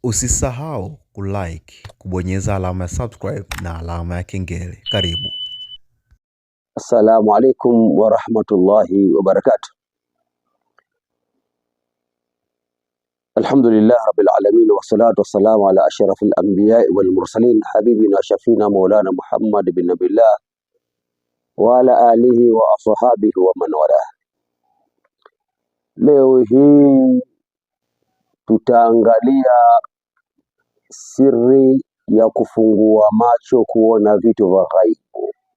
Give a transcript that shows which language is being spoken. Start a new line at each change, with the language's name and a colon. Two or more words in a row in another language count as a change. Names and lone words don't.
Swahili: Usisahau kulike, kubonyeza alama ya subscribe na alama ya kengele. Karibu.
Arabic: السلام عليكم ورحمة الله وبركاته. الحمد لله رب العالمين والصلاة والسلام على أشرف الأنبياء والمرسلين حبيبنا شافعنا مولانا محمد بن نبي الله وعلى آله وأصحابه ومن والاه.
Swahili: Leo hii tutaangalia siri ya kufungua macho kuona vitu vya ghaibu.